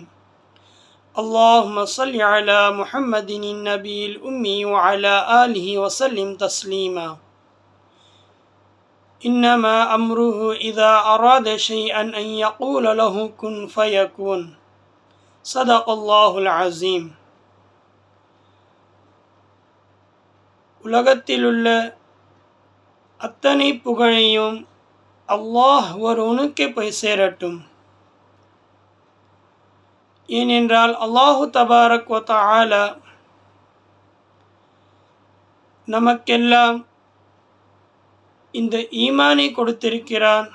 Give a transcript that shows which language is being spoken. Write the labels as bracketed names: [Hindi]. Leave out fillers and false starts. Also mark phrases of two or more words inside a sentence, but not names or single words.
[Arabic] اللهم صل على محمد النبي الأمي وعلى آله وسلم تسليما. إنما أمره إذا أراد شيئا أن يقول له كن فيكون. صدق الله العظيم. [Tamil] உலகத்திலுள்ள அத்தனை புகழையும் அல்லாஹ் ஒருவனுக்கே போய் சேரட்டும். ஏனென்றால் [Arabic] الله تبارك وتعالى [Tamil] நமக்கெல்லாம் இந்த ஈமானை கொடுத்திருக்கிறான்.